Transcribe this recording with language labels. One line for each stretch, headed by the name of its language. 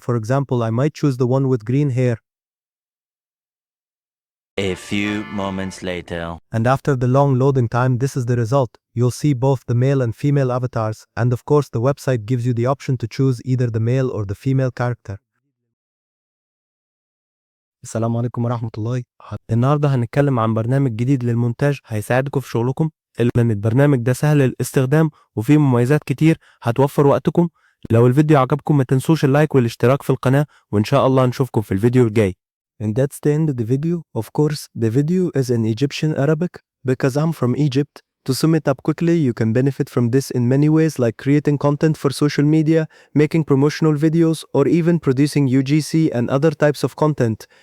English: For example, I might choose the one with green hair. A few moments later. And after the long loading time, this is the result. You'll see both the male and female avatars, and of course the website gives you the option to choose either the male or the female character.
Arabic: السلام عليكم ورحمة الله. النهاردة هنتكلم عن برنامج جديد للمونتاج هيساعدكم في شغلكم. لأن البرنامج ده سهل الاستخدام وفيه مميزات كتير هتوفر وقتكم. لو الفيديو عجبكم ما تنسوش اللايك والاشتراك في القناة، وإن شاء الله نشوفكم في الفيديو الجاي.
English: And that's the end of the video. Of course, the video is in Egyptian Arabic because I'm from Egypt. To sum it up quickly, you can benefit from this in many ways, like creating content for social media, making promotional videos, or even producing UGC and other types of content.